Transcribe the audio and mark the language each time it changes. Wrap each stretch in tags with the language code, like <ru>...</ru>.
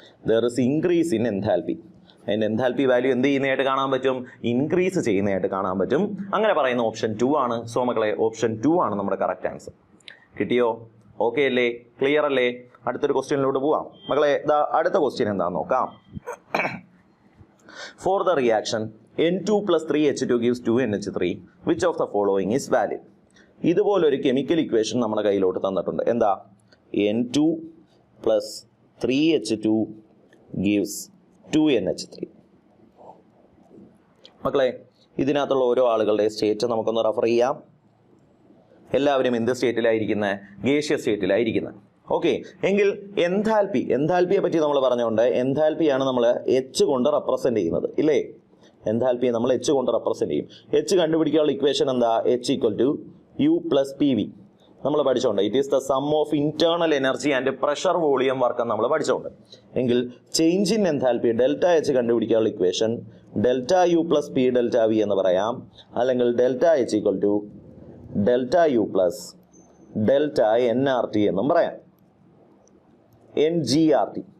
<en>There is increase in enthalpy.</en> <ml>അതിൻ്റെ enthalpy value എന്ത് ചെയ്യുന്നതായിട്ട് കാണാൻ പറ്റും? ഇൻക്രീസ് ചെയ്യുന്നതായിട്ട് കാണാൻ പറ്റും. അങ്ങനെ പറയുന്ന ഓപ്ഷൻ 2 ആണ്. സോ മക്കളെ ഓപ്ഷൻ 2 ആണ് നമ്മുടെ കറക്റ്റ് ആൻസർ. കിട്ടിയോ? ഓക്കെ അല്ലേ? ക്ലിയർ അല്ലേ? അടുത്തൊരു ക്വസ്റ്റ്യനിലോട്ട് പോവാം മക്കളെ. അടുത്ത ക്വസ്റ്റ്യൻ എന്താണെന്ന് നോക്കാം.</ml> <en>For the reaction N2 + 3H2 gives 2NH3, which of the following is valid?</en> <ml>ഇതുപോലൊരു കെമിക്കൽ ഇക്വേഷൻ നമ്മുടെ കയ്യിലോട്ട് തന്നിട്ടുണ്ട്. എന്താ? N2 + 3H2 gives 2NH3. മക്കളെ ഇതിനകത്തുള്ള ഓരോ ആളുകളുടെ സ്റ്റേറ്റ് നമുക്കൊന്ന് റെഫർ ചെയ്യാം. എല്ലാവരും എന്ത് സ്റ്റേറ്റിലായിരിക്കുന്നത്? ഗേഷ്യസ് സ്റ്റേറ്റിലായിരിക്കുന്നത്. ഓക്കെ, എങ്കിൽ എൻതാൽപ്പിയെ പറ്റി നമ്മൾ പറഞ്ഞുകൊണ്ട് എൻതാൽപ്പിയാണ് നമ്മൾ എച്ച് കൊണ്ട് റെപ്രസെൻ്റ് ചെയ്യുന്നത് ഇല്ലേ? എൻതാൽപ്പിയെ നമ്മൾ എച്ച് കൊണ്ട് റെപ്രസെൻ്റ് ചെയ്യും. എച്ച് കണ്ടുപിടിക്കാനുള്ള ഇക്വേഷൻ എന്താ? H = U + PV നമ്മൾ പഠിച്ചോണ്ട്.</ml> <en>it is the sum of internal energy and pressure volume work</en> <ml>നമ്മൾ പഠിച്ചോണ്ട്. എങ്കിൽ ചേഞ്ച് ഇൻ എൻതാൽപ്പി ΔH കണ്ടുപിടിക്കാനുള്ള ഇക്വേഷൻ ΔU + P∆V എന്ന് പറയാം. അല്ലെങ്കിൽ ΔH = ΔU + ΔNRT എന്നും പറയാം. NGRT.</ml>